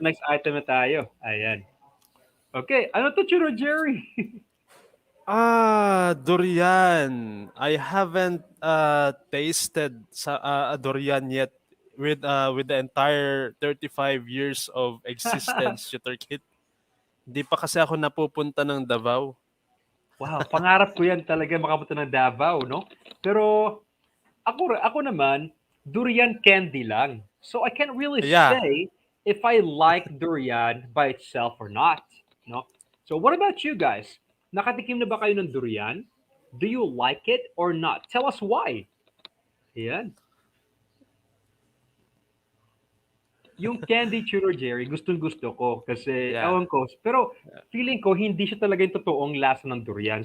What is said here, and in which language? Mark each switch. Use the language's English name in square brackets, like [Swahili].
[Filipino] Next item na tayo. Ayan. Okay. Ano to, Chiro Jerry? Durian. [English] I haven't tasted a durian yet with the entire 35 years of existence, Chitter kid. [Filipino] Hindi pa kasi ako napupunta ng Davao. Wow, pangarap ko yan talaga makapunta ng Davao, no? Pero ako naman, durian candy lang. [English] So I can't really Yeah. say if I like durian by itself or not, no? So what about you guys? [Filipino] Nakatikim na ba kayo ng durian? [English] Do you like it or not? Tell us why. Ayan. [Filipino] Yung candy churro Jerry, gustong-gusto ko kasi [English] Yeah. [Filipino] ewan ko, pero feeling ko hindi siya talaga yung totoong lasa ng durian.